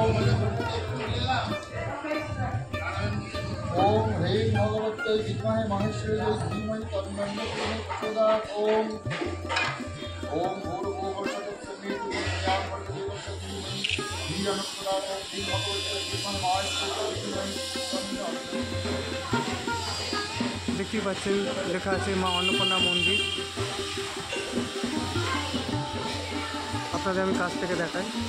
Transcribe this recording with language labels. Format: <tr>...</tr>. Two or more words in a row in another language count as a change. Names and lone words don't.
<sa>ओम ह्रीं भगवते विद्महे माहेश्वरी धीमहि तन्नो हनुमते प्रचोदयात् ओम ओम भूर्भुवस्सुः ज्ञान प्रदेवस्य धीमहि धियो न प्रचोदयात् ह्रीं भगवते विद्महे माहेश्वरी धीमहि तन्नो</sa> <bn>দেখতে পাচ্ছেন লেখা আছে মা অন্নপূর্ণা মন্দির। আপনাদের আমি কাছ থেকে দেখাই।</bn>